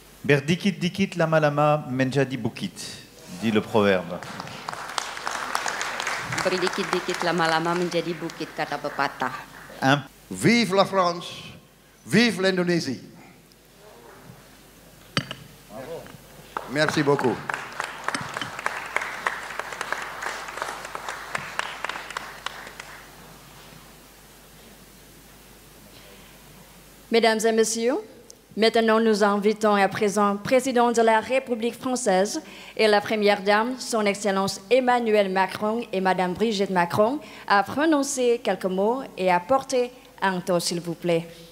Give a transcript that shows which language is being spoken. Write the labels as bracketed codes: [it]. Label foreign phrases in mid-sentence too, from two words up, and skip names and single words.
[id] Berdikit dikit lama lama menjadi bukit, [fr] dit le proverbe. [id] Berdikit-dikit lama-lama menjadi bukit, kata pepatah. [fr] Vive la France, vive l'Indonésie. Merci beaucoup. Mesdames et messieurs, maintenant nous invitons à présent le président de la République française et la première dame, son Excellence Emmanuel Macron et Madame Brigitte Macron, à prononcer quelques mots et à porter un toast, s'il vous plaît.